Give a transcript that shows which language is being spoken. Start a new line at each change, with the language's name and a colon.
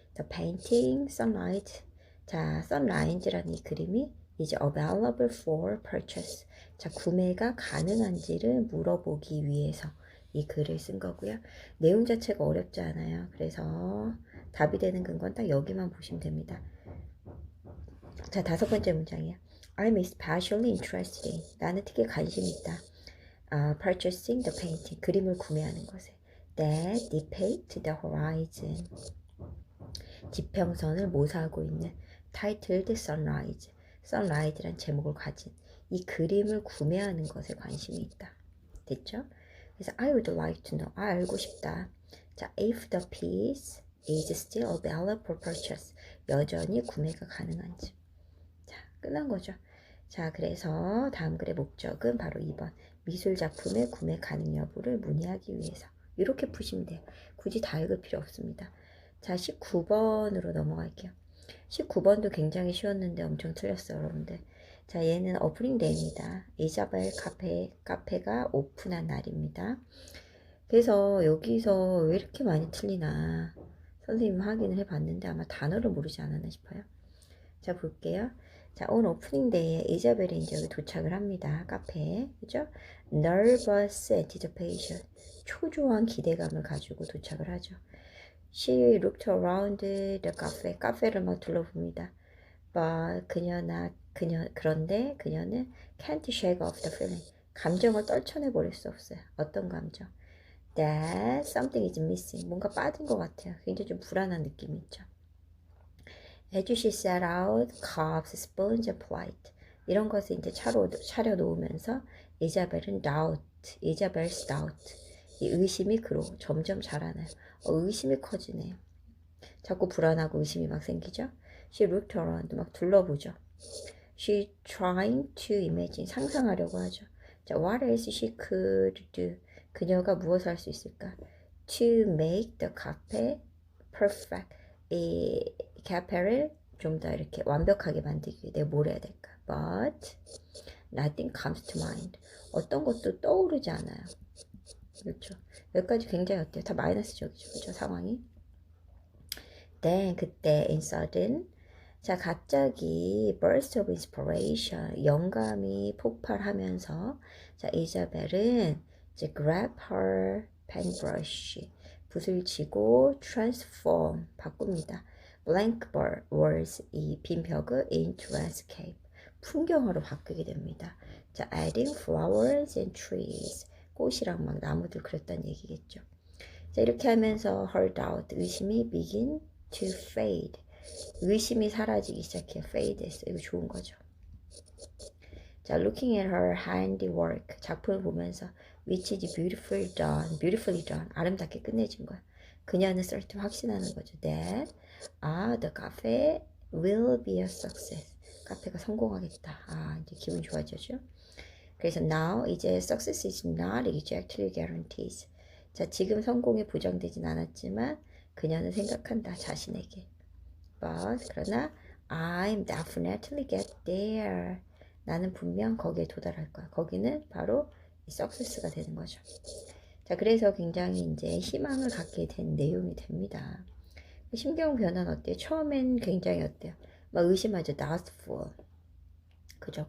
English: The painting, sunlight.
Korean: 자, sunrise라는 이 그림이 이제
English: available for purchase.
Korean: 자, 구매가 가능한지를 물어보기 위해서 이 글을 쓴 거고요. 내용 자체가 어렵지 않아요. 그래서 답이 되는 근거는 딱 여기만 보시면 됩니다. 자, 5번째 문장이에요.
English: I'm especially interested in.
Korean: 나는 특히 관심이 있다.
English: purchasing the painting.
Korean: 그림을 구매하는 것에.
English: That depict the horizon.
Korean: 지평선을 모사하고 있는
English: titled sunrise.
Korean: sunrise란 제목을 가진 이 그림을 구매하는 것에 관심이 있다. 됐죠? 그래서
English: I would like to know.
Korean: 알고 싶다.
English: 자, if the piece is still available for purchase.
Korean: 여전히 구매가 가능한지. 자, 끝난 거죠. 자, 그래서 다음 글의 목적은 바로 2번. 미술 작품의 구매 가능 여부를 문의하기 위해서. 이렇게 푸시면 돼요. 굳이 다 읽을 필요 없습니다. 자, 19번으로 넘어갈게요. 19번도 굉장히 쉬웠는데 엄청 틀렸어요, 여러분들. 자, 얘는 오프닝 데이입니다. 이자벨 카페가 오픈한 날입니다. 그래서 여기서 왜 이렇게 많이 틀리나 선생님 확인을 해봤는데 아마 단어를 모르지 않았나 싶어요. 자, 볼게요. 자, 오늘 오프닝 데이에 이자벨이 이제 여기 도착을 합니다. 카페에. 그죠?
English: Nervous anticipation.
Korean: 초조한 기대감을 가지고 도착을 하죠.
English: She looked around the cafe.
Korean: 카페를 막 둘러봅니다.
English: But
Korean: 그런데 그녀는
English: can't shake off the feeling.
Korean: 감정을 떨쳐내버릴 수 없어요. 어떤 감정?
English: That something is missing.
Korean: 뭔가 빠진 것 같아요. 굉장히 좀 불안한 느낌이 있죠.
English: As she set out cups, spoons, and plate.
Korean: 이런 것을 이제 차려 놓으면서 이자벨은 이자벨's doubt. 이 의심이 그로 점점 자라나요. 의심이 커지네요. 자꾸 불안하고 의심이 막 생기죠.
English: She looked around.
Korean: 막 둘러보죠.
English: She trying to imagine.
Korean: 상상하려고 하죠.
English: 자, what else she could do.
Korean: 그녀가 무엇을 할 수 있을까?
English: To make the cafe perfect.
Korean: 이 카페를 좀 더 이렇게 완벽하게 만들기 위해 내가 뭘 해야 될까?
English: But nothing comes to mind.
Korean: 어떤 것도 떠오르지 않아요. 그렇죠. 여기까지 굉장히 어때요? 다 마이너스적이죠. 그렇죠? 상황이.
English: Then
Korean: 그때
English: in sudden.
Korean: 자, 갑자기
English: burst of inspiration.
Korean: 영감이 폭발하면서 자, 이자벨은 이제
English: grab her paintbrush.
Korean: 붓을 쥐고 transform. 바꿉니다.
English: blank walls.
Korean: 이 빈 벽을
English: into landscape.
Korean: 풍경으로 바꾸게 됩니다.
English: 자, adding flowers and trees.
Korean: 꽃이랑 막 나무들 그렸다는 얘기겠죠. 자, 이렇게 하면서
English: her doubt, 의심이 begin to fade.
Korean: 의심이 사라지기 시작해요. fade 했어. 이거 좋은 거죠.
English: 자, looking at her handiwork.
Korean: 작품을 보면서
English: which is beautifully done.
Korean: 아름답게 끝내진 거야. 그녀는 certain 확신하는 거죠.
English: That the cafe will be a success.
Korean: 카페가 성공하겠다. 이제 기분 좋아지죠. 그래서
English: now 이제 success is not exactly guaranteed.
Korean: 자, 지금 성공이 보장되진 않았지만 그녀는 생각한다. 자신에게.
English: But
Korean: 그러나
English: I'm definitely get there.
Korean: 나는 분명 거기에 도달할 거야. 거기는 바로 이 success가 되는 거죠. 자, 그래서 굉장히 이제 희망을 갖게 된 내용이 됩니다. 심경 변화는 어때요? 처음엔 굉장히 어때요? 막 의심하죠. doubtful. 그죠?